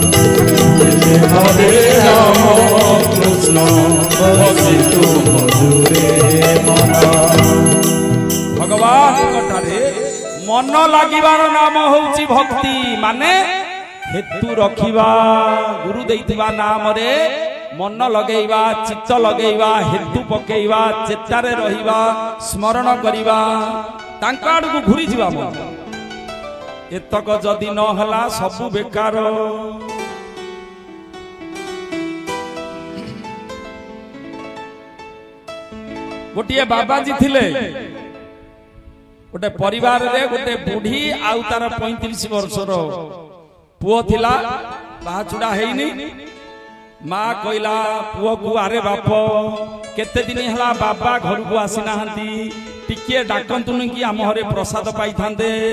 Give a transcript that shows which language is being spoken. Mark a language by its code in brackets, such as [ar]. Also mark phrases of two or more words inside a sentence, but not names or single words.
[or] କେତେ ହରେ ରାମ କୃଷ୍ଣ ବସି ତୁ ଭଜୁରେ ମନ ଭଗବାନ କଟାରେ ମନ ଲାଗିବାର ନାମ ହେଉଛି ଭକ୍ତି ମାନେ ହେତୁ ରଖିବା ଗୁରୁ ଦେଇଥିବା ନାମ ରେ ମନ ଲଗେଇବା ଚିତ୍ତ ଲଗେଇବା ହେତୁ ପକେଇବା ଚେତାରେ ରହିବା ସ୍ମରଣ କରିବା ତାଙ୍କ ଆଡ଼ୁ ଘୁରି ଯିବା ମନ ଏତକ ଯଦି ନ ହେଲା ସବୁ ବେକାର ଗୋଟିଏ ବାବାଜୀ ଥିଲେ ଗୋଟେ ପରିବାର ରେ ଗୋଟେ ବୁଢ଼ୀ ଆଉ ତାର 35 ବର୍ଷର ପୁଅ ଥିଲା ବାହା ଛଡ଼ା ହେଇନି ମାଁ କହିଲା ପୁଅ କୁ ଆରେ ବାପ କେତେ ଦିନ ହେଲା ବାବା ଘର କୁ ଆସି ନାହାନ୍ତି ଟିକେ ଡାକନ୍ତୁନ କି ଆମ ଘରେ ପ୍ରସାଦ ପାଇ ଥାନ୍ତେ